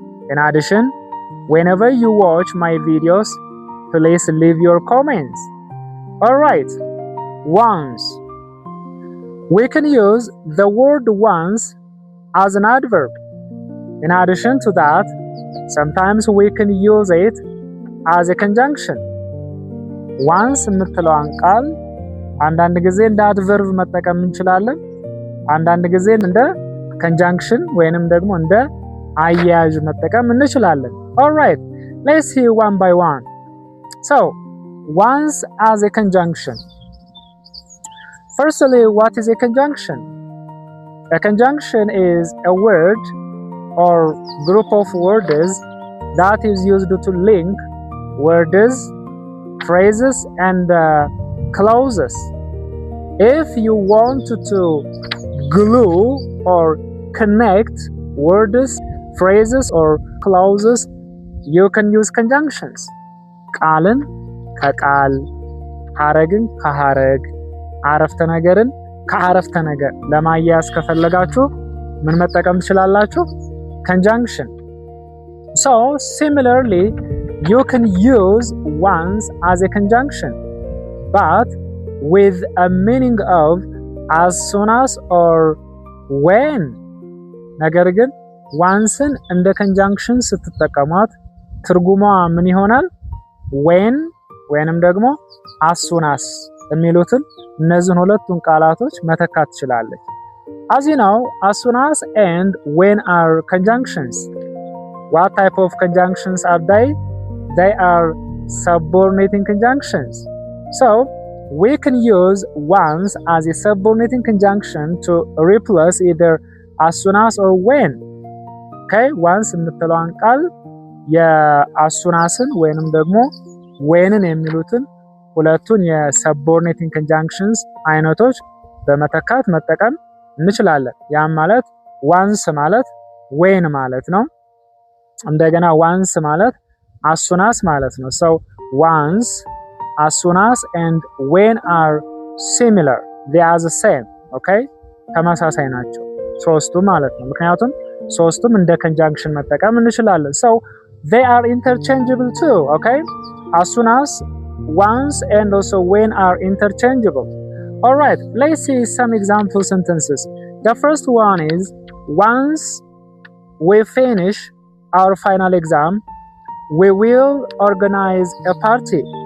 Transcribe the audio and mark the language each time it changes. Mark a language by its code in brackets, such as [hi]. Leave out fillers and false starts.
[en] In addition, whenever you watch my videos, please leave your comments. Alright, once. We can use the word once as an adverb. In addition to that, sometimes we can use it as a conjunction. [am] ዋንስ የምትለዋን ቃል አንዳንድ ጊዜ እንደ አድቨርብ መጠቀም እንችላለን። አንዳንድ ጊዜ እንደ conjunction ወይንም ደግሞ እንደ አያያዥ መጠቀም እንችላለን። [en] Alright, let's see one by one. So, once as a conjunction. Firstly, what is a conjunction? A conjunction is a word or group of words that is used to link words, phrases and clauses. If you want to glue or connect words, phrases or clauses, you can use conjunctions. [am] ቃልን ከቃል፣ ሐረግን ከሐረግ፣ አረፍተ ነገርን ከአረፍተ ነገር ለማያያዝ ከፈለጋችሁ ምን መጠቀም ትችላላችሁ? [en] Conjunction. So, similarly, you can use once as a conjunction, but with a meaning of as soon as or when. [am] ነገር ግን onceን እንደ conjunction ስትጠቀሟት ትርጉሟ ምን ይሆናል? [en] when [am] ወይንም ደግሞ [en] as soon as [am] የሚሉትን እነዚህን ሁለቱን ቃላቶች መተካት ትችላለች። [en] As you know, as soon as and when are conjunctions. What type of conjunctions are they? They are subordinating conjunctions. So, we can use once as a subordinating conjunction to replace either as soon as or when. [am] Okay, once የምትለዋን ቃል የas soon asን ወይንም ደግሞ whenን የሚሉትን ሁለቱን የsubordinating conjunctions አይነቶች በመተካት መጠቀም እንችላለን። ያም ማለት once ማለት when ማለት ነው። እንደገና once ማለት as soon as ማለት ነው። [en] So once, as soon as and when are similar. They are the same. Okay? [am] ተመሳሳይ ናቸው ሶስቱ ማለት ነው። ምክንያቱም ሶስቱም እንደ conjunction መጠቀም እንችላለን። [en] So they are interchangeable too. Okay? As soon as, once and also when are interchangeable. Alright, let's see some example sentences. The first one is, once we finish our final exam, we will organize a party.